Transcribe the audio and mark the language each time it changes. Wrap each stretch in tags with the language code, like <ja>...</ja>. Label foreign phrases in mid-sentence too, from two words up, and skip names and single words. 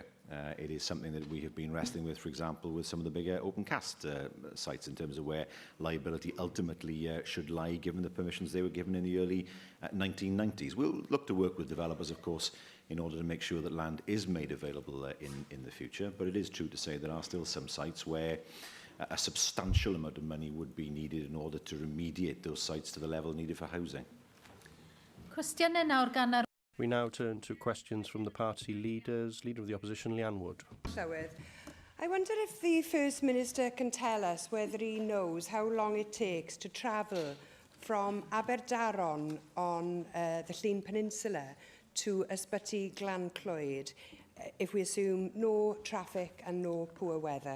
<en>It is something that we have been wrestling with, for example, with some of the bigger open cast sites in terms of where liability ultimately should lie, given the permissions they were given in the early 1990s. We'll look to work with developers, of course, in order to make sure that land is made available in the future. But it is true to say there are still some sites where a substantial amount of money would be needed in order to remediate those sites to the level needed for housing.</en> <cy>Cwestiynau nawr gan yr...</cy> <en>We now turn to questions from the party leaders. Leader of the Opposition, Leanne Wood. I wonder if the First Minister can tell us whether he knows how long it takes to travel from Aberdaron on the Llyn Peninsula to Ysbyty Glan-Clwyd, if we assume no traffic and no poor weather.</en>